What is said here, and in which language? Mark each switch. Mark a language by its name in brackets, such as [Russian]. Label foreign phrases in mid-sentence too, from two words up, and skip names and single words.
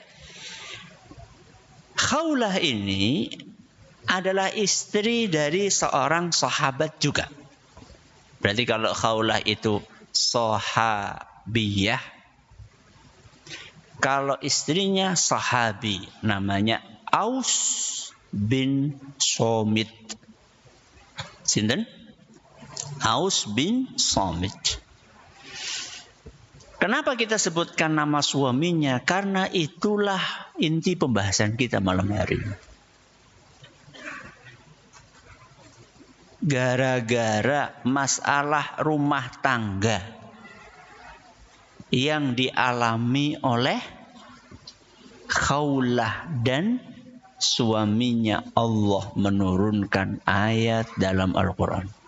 [Indonesian] Khawlah ini adalah istri dari seorang sahabat juga. Berarti kalau Khawlah itu sahabiyah, kalau istrinya sahabi namanya Aus bin Somit. Sinten? Aus bin Somit. Kenapa kita sebutkan nama suaminya? Karena itulah inti pembahasan kita malam hari ini. Gara-gara masalah rumah tangga yang dialami oleh Khawlah dan suaminya, Allah menurunkan ayat dalam Al-Quran.